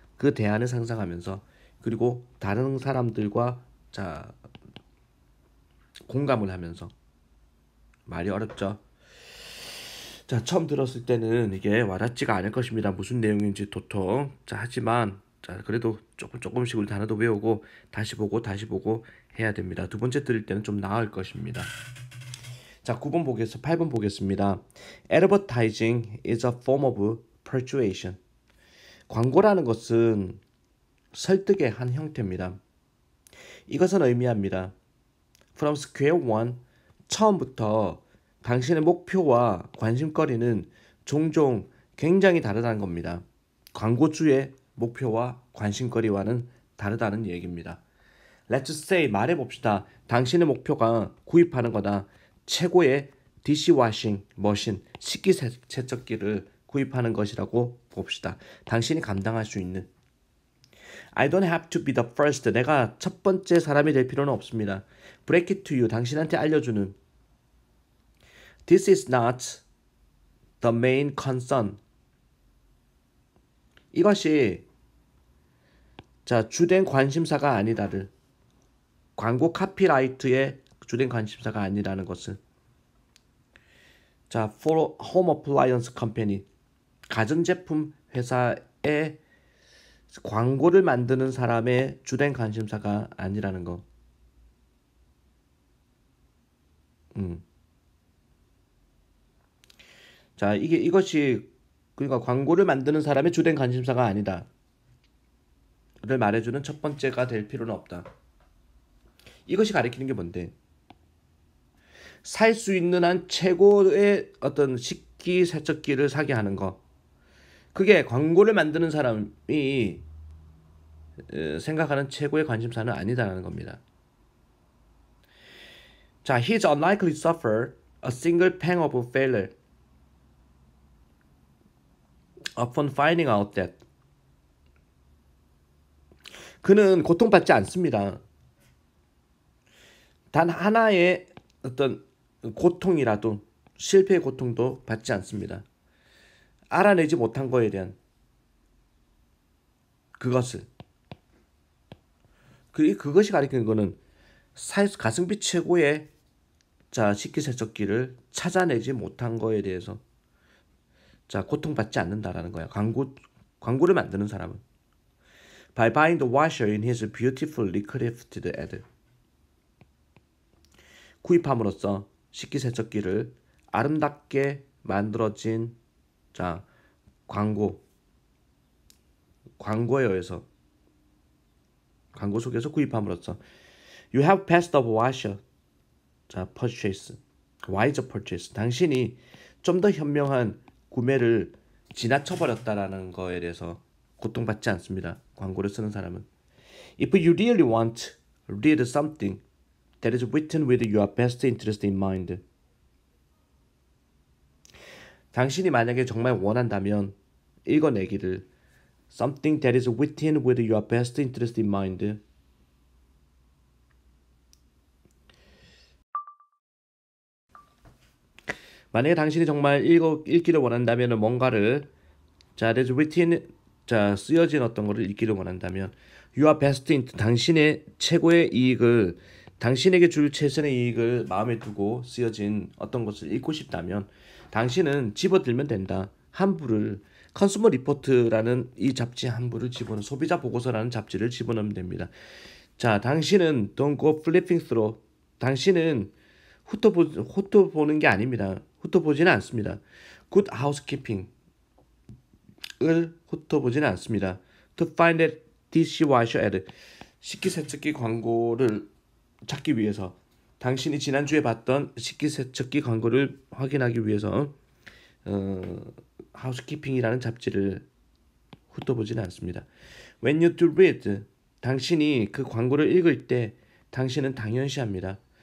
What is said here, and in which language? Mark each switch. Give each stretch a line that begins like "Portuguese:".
Korean: 그 대안을 상상하면서 그리고 다른 사람들과 자 공감을 하면서 말이 어렵죠. 자 처음 들었을 때는 이게 와닿지가 않을 것입니다. 무슨 내용인지 도통. 자 하지만 자 그래도 조금씩 우리 단어도 외우고 다시 보고 해야 됩니다. 두 번째 들을 때는 좀 나을 것입니다. 자 8번 보겠습니다.
English: Advertising is a form of persuasion.
Korean: 광고라는 것은 설득의 한 형태입니다. 이것은 의미합니다.
English: From square one,
Korean: 처음부터 당신의 목표와 관심거리는 종종 굉장히 다르다는 겁니다. 광고주의 목표와 관심거리와는 다르다는 얘기입니다.
English: Let's say
Korean: 말해봅시다. 당신의 목표가 구입하는 거다. 최고의 디시워싱 머신, 식기세척기를 구입하는 것이라고 봅시다. 당신이 감당할 수 있는.
English: I don't have to be the first.
Korean: 내가 첫 번째 사람이 될 필요는 없습니다.
English: Break it to you.
Korean: 당신한테 알려주는.
English: This is not the main concern.
Korean: 이것이 자 주된 관심사가 아니다를. 광고 카피라이트의 주된 관심사가 아니라는 것을.
English: 자, for home appliance company.
Korean: 가전제품 회사의 광고를 만드는 사람의 주된 관심사가 아니라는 거. 자, 이것이 그러니까 광고를 만드는 사람의 주된 관심사가 아니다. 를 말해주는 첫 번째가 될 필요는 없다. 이것이 가리키는 게 뭔데? 살 수 있는 한 최고의 어떤 식기세척기를 사게 하는 거. 그게 광고를 만드는 사람이 생각하는 최고의 관심사는 아니다라는 겁니다.
English: 자, he's unlikely to suffer a single pang of failure upon finding out that.
Korean: 그는 고통받지 않습니다. 단 하나의 어떤 고통이라도 실패의 고통도 받지 않습니다. 알아내지 못한 거에 대한 그것을 그것이 가리키는 거는 가성비 최고의 자 식기세척기를 찾아내지 못한 거에 대해서 자 고통받지 않는다라는 거야. 광고를 만드는 사람은
English: by buying the washer in his beautifully crafted ad.
Korean: 구입함으로써 식기세척기를 아름답게 만들어진 자 광고에 의해서 광고 속에서 구입함으로써
English: You have passed the washer. 자 purchase. wiser purchase.
Korean: 당신이 좀 더 현명한 구매를 지나쳐버렸다라는 거에 대해서 고통받지 않습니다. 광고를 쓰는 사람은.
English: If you really want, read something that is written with your best interest in mind.
Korean: 당신이 만약에 정말 원한다면 읽어내기를
English: something that is written with your best interest in mind.
Korean: 만약에 당신이 정말 읽기를 원한다면 뭔가를 자
English: that is written
Korean: 자 쓰여진 어떤 거를 읽기를 원한다면
English: your best interest
Korean: 당신의 최고의 이익을 당신에게 줄 최선의 이익을 마음에 두고 쓰여진 어떤 것을 읽고 싶다면 당신은 집어들면 된다. 한 부를 컨슈머 리포트라는 이 잡지 한 부를 집어넣은 소비자 보고서라는 잡지를 집어넣으면 됩니다.
English: 자,
Korean: 당신은
English: don't go flipping through.
Korean: 당신은 훑어보는 게 아닙니다. 훑어보지는 않습니다. good housekeeping을 훑어보지는 않습니다.
English: to find that dishwasher ad.
Korean: 식기세척기 광고를 찾기 위해서 당신이 지난주에 봤던 식기세척기 광고를 확인하기 위해서 하우스키핑이라는 잡지를 훑어보지는 않습니다.
English: When you do read,
Korean: 당신이 그 광고를 읽을 때 당신은 당연시합니다.